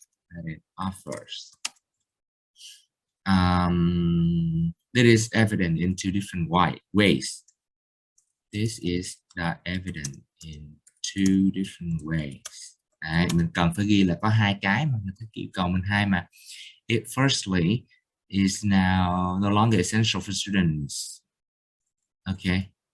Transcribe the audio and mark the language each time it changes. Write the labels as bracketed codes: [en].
[en] That it offers. That is evident in two different ways. This is evident in two different ways. [vi] Đấy, mình cần phải ghi là có hai cái mà người ta yêu cầu mình hai mà. [en] It firstly is now no longer essential for students. Okay.